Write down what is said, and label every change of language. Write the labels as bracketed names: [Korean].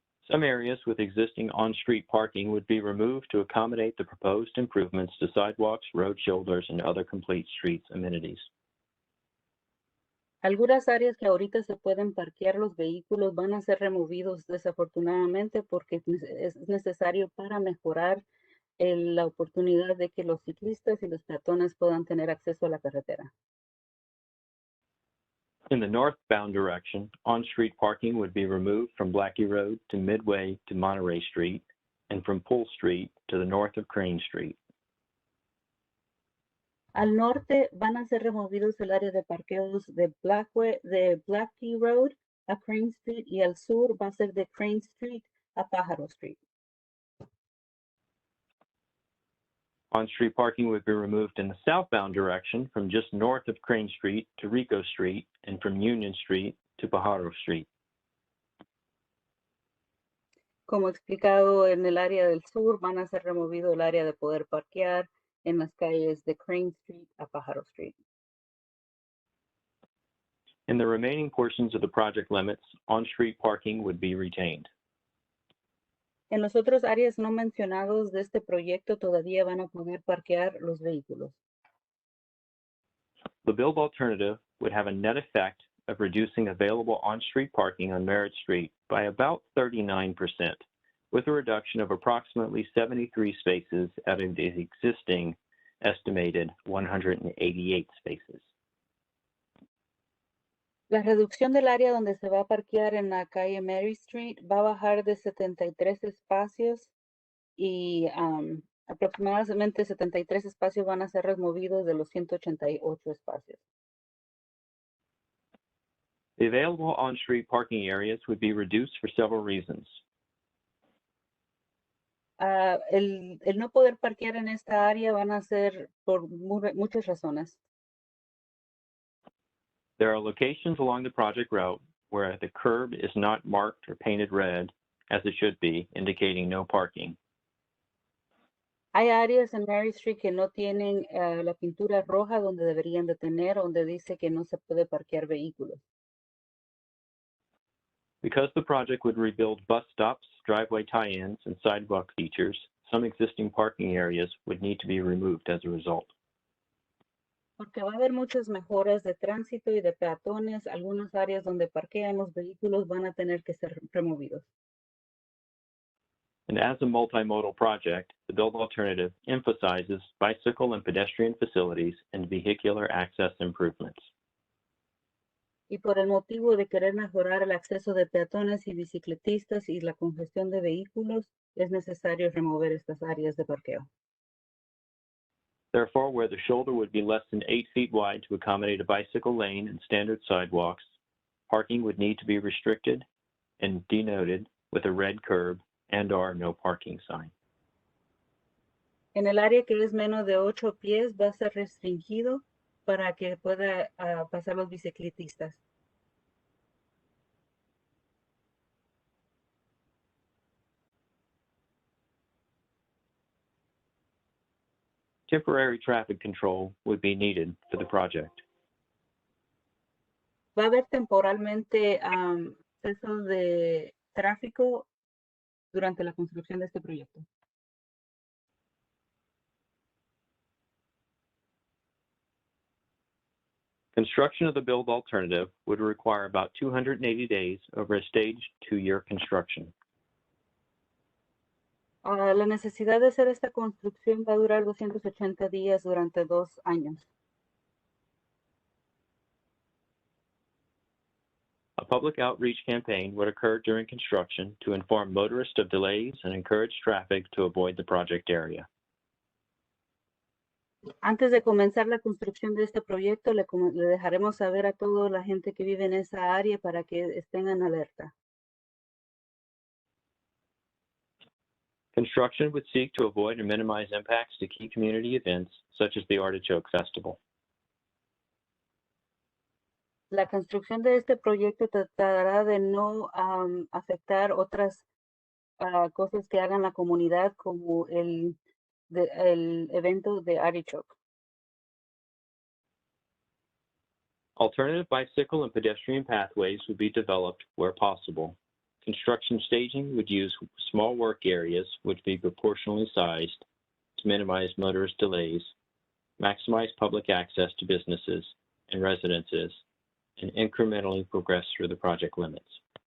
[English] Some areas with existing on-street parking would be removed to accommodate the proposed improvements to sidewalks, road shoulders, and other complete streets amenities. [Spanish] Algunas áreas que ahorita se pueden parquear los vehículos van a ser removidos desafortunadamente porque es necesario para mejorar la oportunidad de que los ciclistas y los peatones puedan tener acceso a la carretera. [English] In the northbound direction, on-street parking would be removed from Blacky Road to Midway to Monterey Street and from Poole Street to the north of Crane Street. [Spanish] Al norte van a ser removidos el área de parqueos de Blacky Road a Crane Street y al sur va a ser de Crane Street a Pájaro Street. [English] On-street parking would be removed in the southbound direction from just north of Crane Street to Rico Street and from Union Street to Pájaro Street. [Spanish] Como explicado, en el área del sur van a ser removido el área de poder parquear en las calles de Crane Street a Pájaro Street. [English] In the remaining portions of the project limits, on-street parking would be retained. [Spanish] En los otros áreas no mencionados de este proyecto todavía van a poder parquear los vehículos. [English] The build alternative would have a net effect of reducing available on-street parking on Merritt Street by about 39%, with a reduction of approximately 73 spaces out of the existing estimated 188 spaces. [Spanish] La reducción del área donde se va a parquear en la calle Mary Street va a bajar de 73 espacios y aproximadamente 73 espacios van a ser removidos de los 188 espacios. [English] The available on-street parking areas would be reduced for several reasons. [Spanish] El no poder parquear en esta área van a ser por muchas razones. [English] There are locations along the project route where the curb is not marked or painted red, as it should be, indicating no parking. [Spanish] Hay áreas en Mary Street que no tienen la pintura roja donde deberían de tener, donde dice que no se puede parquear vehículos. [English] Because the project would rebuild bus stops, driveway tie-ins, and sidewalk features, some existing parking areas would need to be removed as a result. [Spanish] Porque va a haber muchas mejoras de tránsito y de peatones, algunas áreas donde parquean los vehículos van a tener que ser removidos. [English] And as a multimodal project, the build alternative emphasizes bicycle and pedestrian facilities and vehicular access improvements. [Spanish] Y por el motivo de querer mejorar el acceso de peatones y bicicletistas y la congestión de vehículos, es necesario remover estas áreas de parqueo. [English] Therefore, where the shoulder would be less than 8 feet wide to accommodate a bicycle lane and standard sidewalks, parking would need to be restricted and denoted with a red curb and/or no parking sign. [Spanish] En el área que es menos de 8 pies va a ser restringido para que pueda pasar los bicicletistas. [English] Temporary traffic control would be needed for the project. [Spanish] Va a haber temporalmente excesos de tráfico durante la construcción de este proyecto. [English] Construction of the build alternative would require about 280 days over a staged 2-year construction. [Spanish] La necesidad de hacer esta construcción va a durar 280 días durante 2 años. [English] A public outreach campaign would occur during construction to inform motorists of delays and encourage traffic to avoid the project area. [Spanish] Antes de comenzar la construcción de este proyecto, le dejaremos saber a toda la gente que vive en esa área para que estén en alerta. [English] Construction would seek to avoid and minimize impacts to key community events such as the Artichoke Festival. [Spanish] La construcción de este proyecto tratará de no afectar otras cosas que hagan la comunidad como el evento de Artichoke. [English] Alternative bicycle and pedestrian pathways would be developed where possible. Construction staging would use small work areas which be proportionally sized to minimize motorist delays, maximize public access to businesses and residences, and incrementally progress through the project limits.